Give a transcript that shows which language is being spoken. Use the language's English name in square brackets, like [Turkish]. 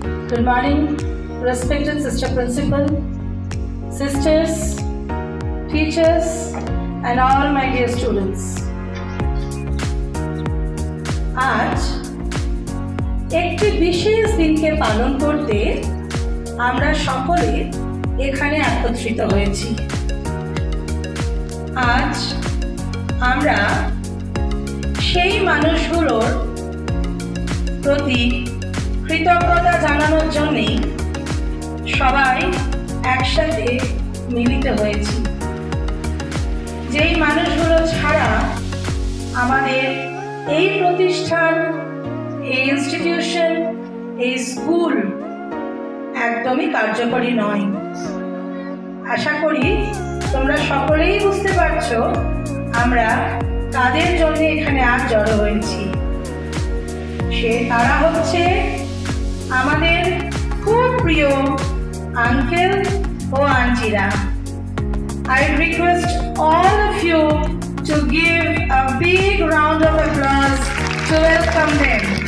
[English] Good morning, respected Sister Principal, sisters, teachers, and all my dear students. [Bangla] আজ একটি বিশেষ দিনকে পালন করতে আমরা সকলে এখানে একত্রিত হয়েছি। আজ আমরা সেই মানুষগুলোর প্রতি কৃতজ্ঞতা জানানোর জন্যই সবাই একসাথে মিলিত হয়েছি। যেই মানুষগুলো ছাড়া আমাদের এই প্রতিষ্ঠান, এই ইনস্টিটিউশন, এই স্কুল একদমই কার্যকরী নয়। আশা করি তোমরা সকলেই বুঝতে পারছো আমরা কাদের জন্য এখানে আজ জড়ো হয়েছি। তারা হচ্ছে আমাদের খুব প্রিয় uncle O আন্টিরা। [English] I request all of you to give a big round of applause to welcome them.